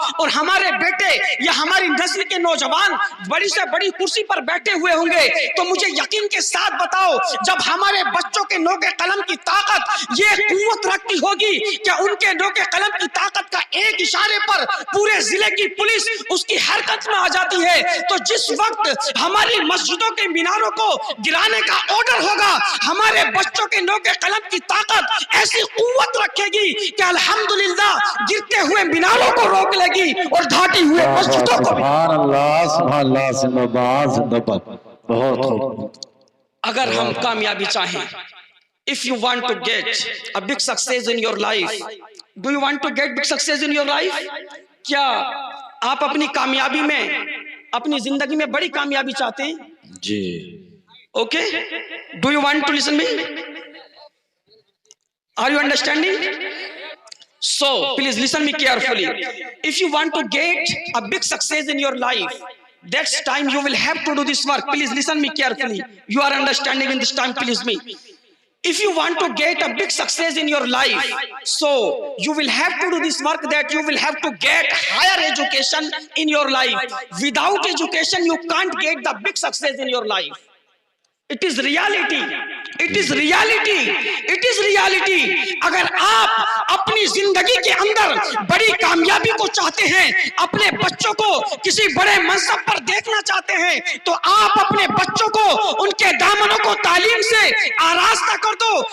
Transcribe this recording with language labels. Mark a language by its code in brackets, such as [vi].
[ur] اور ہمارے بیٹے یا ہماری نسل کے نوجوان بڑی سے بڑی کرسی پر بیٹھے ہوئے ہوں گے, تو مجھے یقین کے ساتھ بتاؤ, جب ہمارے بچوں کے نوک قلم کی طاقت یہ قوت رکھتی ہوگی کہ ان کے نوک قلم کی طاقت کا ایک اشارے پر پورے ضلع کی پولیس اس کی حرکت میں آ جاتی ہے, تو جس وقت ہماری مسجدوں کے میناروں کو گرانے کا آرڈر ہوگا, ہمارے بچوں کے نوک قلم کی طاقت ایسی قوت رکھے گی کہ الحمدللہ گرتے ہوئے میناروں کو روک لے گی اور ڈھاٹی ہوئے مسجدوں کو بھی. سبحان اللہ, سبحان اللہ, زندہ باد, زندہ باد. بہت خوب. اگر ہم کامیابی چاہیں, [en] if you want to get a big success in your life, do you want to get big success in your life? [ur] کیا آپ اپنی کامیابی میں, اپنی زندگی میں بڑی کامیابی چاہتے ہیں؟ جی. [en] Okay, do you want to listen me? Are you understanding? So please listen me carefully. If you want to get a big success in your life, that's time you will have to do this work. Please listen me carefully. You are understanding in this time, please me. If you want to get a big success in your life, so you will have to do this work, that you will have to get higher education in your life. Without education, you can't get the big success in your life. It is reality. It is reality. It is reality. [ur] اگر آپ اپنی زندگی کے اندر بڑی کامیابی کو چاہتے ہیں, اپنے بچوں کو کسی بڑے منصب پر دیکھنا چاہتے ہیں, تو آپ اپنے بچوں کو ان کے دامنوں کو تعلیم سے آراستہ کر دو.